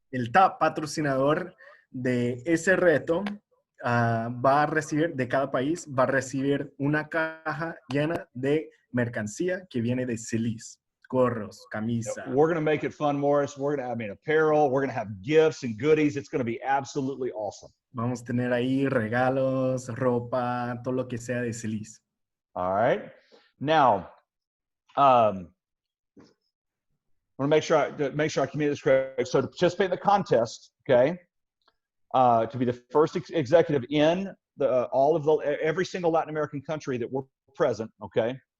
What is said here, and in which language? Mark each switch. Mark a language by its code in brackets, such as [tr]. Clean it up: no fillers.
[es] El top patrocinador de ese reto va a recibir, de cada país, va a recibir una caja llena de mercancía que viene de Zrii. Gorros, camisa. [en] We're going to make it fun, Morris. We're going to have apparel. We're going to have gifts and goodies. It's going to be absolutely awesome. [es] Vamos a tener ahí regalos, ropa, todo lo que sea de Zrii. [en] All right. Now, I want to make sure I communicate this correct. So to participate in the contest, okay, to be the first executive in every single Latin American country that we're present, okay?